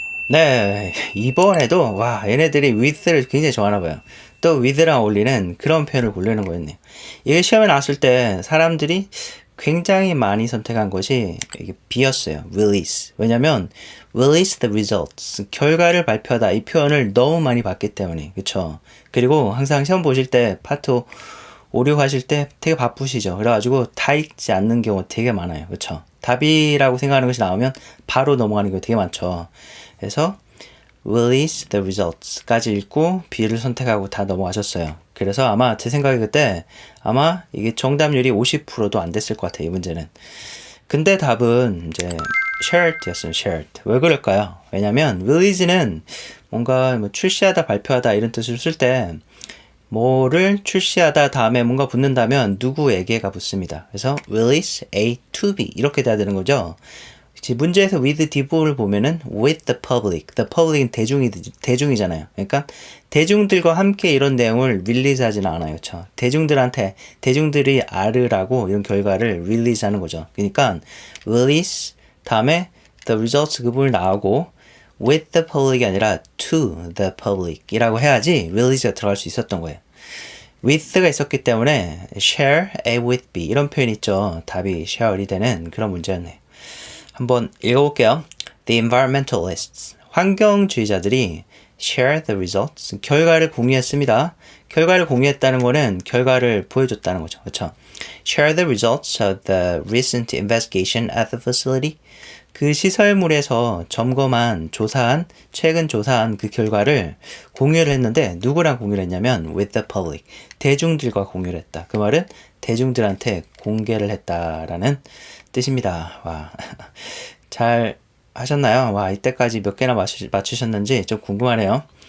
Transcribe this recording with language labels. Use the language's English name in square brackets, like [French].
[Korean] 네, 이번에도 와 얘네들이 with를 굉장히 좋아하나 봐요. 또 with랑 어울리는 그런 표현을 고르는 거였네요. 이게 시험에 나왔을 때 사람들이 굉장히 많이 선택한 것이 이게 B였어요. [English] release. 왜냐면 release the results. [Korean] 결과를 발표하다. 이 표현을 너무 많이 봤기 때문에. 그쵸? 그리고 항상 시험 보실 때 파트 5, 6 하실 때 되게 바쁘시죠. 그래가지고 다 읽지 않는 경우 되게 많아요. 그쵸? 답이라고 생각하는 것이 나오면 바로 넘어가는 경우 되게 많죠. 그래서 release the results 까지 읽고 B를 선택하고 다 넘어가셨어요. 그래서 아마 제 생각에 그때 아마 이게 정답률이 50%도 안 됐을 것 같아요. 이 문제는. 근데 답은 이제 shared였어요. shared. 왜 그럴까요? 왜냐면 release는 뭔가 뭐 출시하다 발표하다 이런 뜻을 쓸 때 뭐를 출시하다 다음에 뭔가 붙는다면 누구에게가 붙습니다. 그래서 release A to B 이렇게 돼야 되는 거죠. 문제에서 with D를 보면은 with the public. The public은 대중이잖아요. 그러니까 대중들과 함께 이런 내용을 릴리즈 하지는 않아요. 그렇죠? 대중들이 알으라고 이런 결과를 릴리즈 하는 거죠. 그러니까 release 다음에 the results 그 부분이 나오고 with the public 이 아니라 to the public 이라고 해야지 릴리즈가 들어갈 수 있었던 거예요. with가 있었기 때문에 share A with B 이런 표현 있죠. 답이 share이 되는 그런 문제였네요. 한번 읽어볼게요. [English] The environmentalists, 환경주의자들이 share the results, 결과를 공유했습니다. [Korean] 결과를 공유했다는 거는 결과를 보여줬다는 거죠. 그렇죠? [English] Share the results of the recent investigation at the facility. [Korean] 그 시설물에서 최근 조사한 그 결과를 공유를 했는데 누구랑 공유를 했냐면 with the public, 대중들과 공유를 했다. 그 말은 대중들한테 공개를 했다라는 뜻입니다. 와, 잘 하셨나요? 와, 이때까지 몇 개나 맞추셨는지 좀 궁금하네요.